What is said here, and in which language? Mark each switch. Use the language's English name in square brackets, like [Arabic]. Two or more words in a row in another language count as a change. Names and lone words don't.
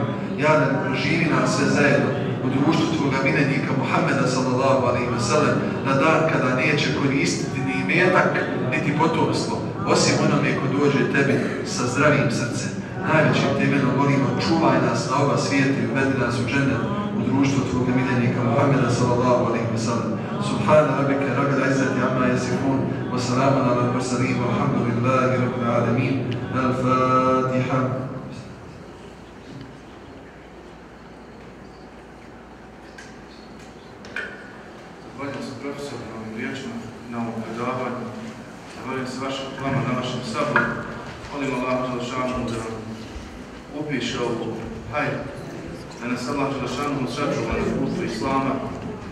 [Bosnian] Ja Rabbi, proživi nas sve zajedno u društvu Tvoga miljenika Muhammeda [Arabic] صلى الله عليه وسلم [Bosnian] na dan kada neće koristiti ni imetak, niti potomstvo, osim onome ko dođe Tebi sa zdravim srcem. Najvećim te imenom molimo, čuvaj nas na oba svijeta i uvedi nas u džennet u društvu Tvoga miljenika Muhammeda [Arabic] صلى الله عليه وسلم. سبحان ربك رب العزة عما يصفون وسلام على المرسلين والحمد لله رب العالمين. [Bosnian] Al-Fatiha. Zahvaljujem se profesoru na ovim riječima, na ovom predavanju. Zahvaljujem se vašim vama na vašem saboru. Molim [Arabic] الله جل شأنه [Bosnian] da upiše ovu hajdu, da nas [Arabic] الله جل شأنه [Bosnian] sačuva na putu Islama,